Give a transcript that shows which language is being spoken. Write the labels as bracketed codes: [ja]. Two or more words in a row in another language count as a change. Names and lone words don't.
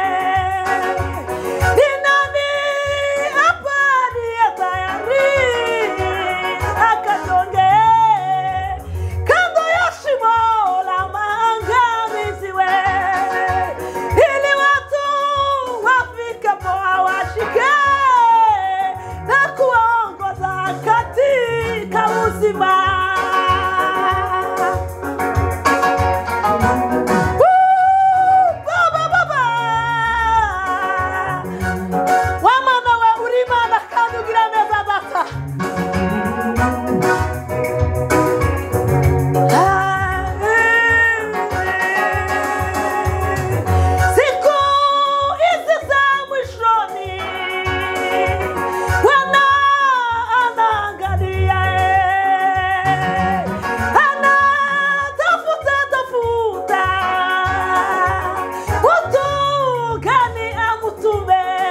[sw] Ni nani hapa aliye tayari akasonge kando ya shimo la maangamizi, ili watu wafikapo awashike na kuwaongoza katika uzima. Baba, baba, [rw] wamana we urimana kandi ugira neza data. [sw] Siku hizi za mwishoni, Bwana anaangalia, anatafuta mtu gani amutume.